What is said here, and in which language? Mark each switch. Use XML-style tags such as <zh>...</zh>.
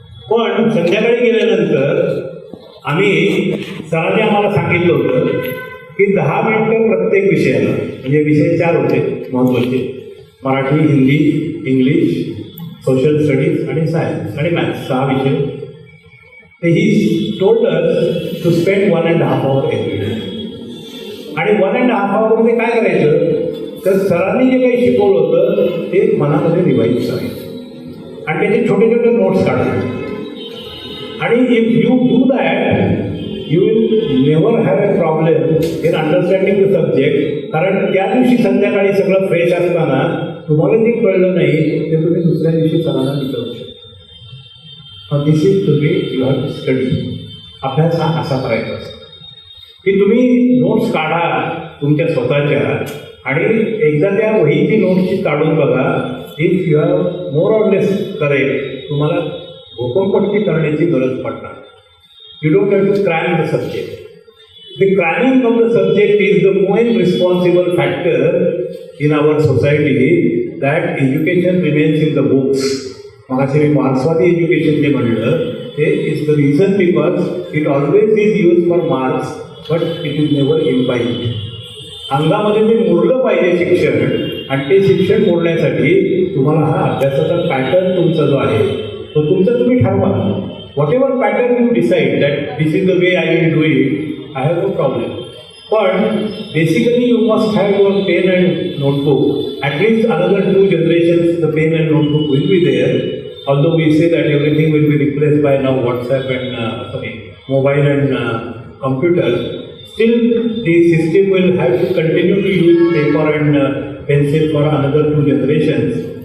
<mr>पण संध्याकाळी गेल्यानंतर आम्ही सरांनी आम्हाला सांगितलं होतं की 10 मिनिटं प्रत्येक विषयाला, म्हणजे विषय 4 होते महत्त्वाचे, Marathi, Hindi, English, social studies आणि सायन्स आणि मॅथ्स, 6 विषय.</mr> <en>ते ही told us to spend 1.5 hour every day.</en> <mr>आणि 1.5 hourमध्ये काय करायचं तर सरांनी जे काही शिकवलं होतं ते मनामध्ये रिवाईज करायचं आणि त्याचे छोटे छोटे नोट्स काढायचे.</mr> <en>आणि if you do that you will never have a problem in understanding the subject.</en> <mr>कारण त्या दिवशी संध्याकाळी सगळं फ्रेश असताना तुम्हाला जे कळलं नाही ते तुम्ही दुसऱ्या दिवशी सरांना विचारू शकता.</mr> <en>This is the way you have to study.</en> <mr>अभ्यास हा असा करायचा असतो की तुम्ही नोट्स काढा तुमच्या स्वतःच्या आणि एकदा त्या वहीची नोट्सची काढून बघा.</mr> <en>if you have more or less correct,</en> <mr>तुम्हाला घोकमपट्टी करण्याची गरज पडणार.</mr> <en>You don't have to cram the subject. The cramming of the subject is the most responsible factor in our society that education remains in the books.</en> <mr>मगाशी मी मार्क्सवादी education जे म्हणलं ते</mr> <en>Is the reason because it always is use for marks but it is never imbibed.</en> <mr>अंगामध्ये ते मुरलं पाहिजे शिक्षण आणि ते शिक्षण मोडण्यासाठी तुम्हाला हा अभ्यासाचा पॅटर्न तुमचा जो आहे तो तुमचा तुम्ही ठरवा.</mr> <en>Whatever pattern you decide that this is the way I will do it, I have no problem. But basically you must have your pen and notebook. At least another 2 generations the pen and notebook will be there. Although we say that everything will be replaced by now WhatsApp and mobile and computer, still the system will have to continue to use paper and pencil for another 2 generations.</en>